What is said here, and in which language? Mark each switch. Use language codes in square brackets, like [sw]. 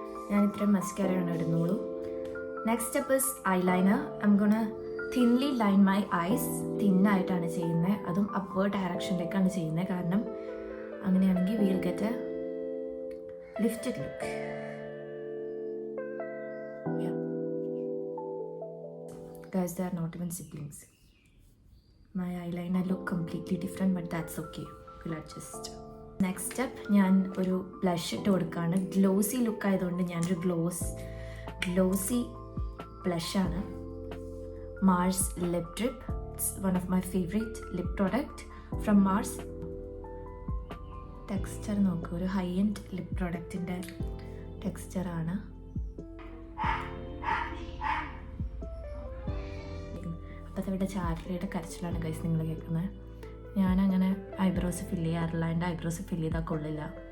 [ml] ഞാൻ ഇത്രയും മസ്കാരയാണ് ഇടുന്നുള്ളൂ. [en] Next step is eyeliner. I'm gonna thinly line my eyes. [ml] തിന്നായിട്ടാണ് ചെയ്യുന്നത്, അതും അപ്വേർഡ് ഡയറക്ഷനിലേക്കാണ് ചെയ്യുന്നത്, കാരണം അങ്ങനെയാണെങ്കിൽ [en] We'll get a lifted look. Guys, they are not even siblings. My eyeliner look completely different, but that's okay. We'll adjust. Next step, [ml] ഞാൻ ഒരു blush ഇട്ട് കൊടുക്കുകയാണ്. Glossy look ആയതുകൊണ്ട് ഞാനൊരു glossy ബ്ലഷാണ്. [en] Mars Lip Drip. It's one of my favorite lip product from Mars. [ml] Texture നോക്കൂ, ഒരു high end lip പ്രോഡക്റ്റിൻ്റെ ടെക്സ്ചറാണ്. അപ്പോഴത്തെ ഇവിടെ ചാർലിയുടെ കരച്ചിലാണ് ഗൈസ് നിങ്ങൾ കേൾക്കുന്നത്. ഞാനങ്ങനെ ഐബ്രോസ് ഫില്ല് ചെയ്യാറില്ല, എൻ്റെ ഐബ്രോസ് ഫില്ല് ചെയ്താൽ കൊള്ളില്ല.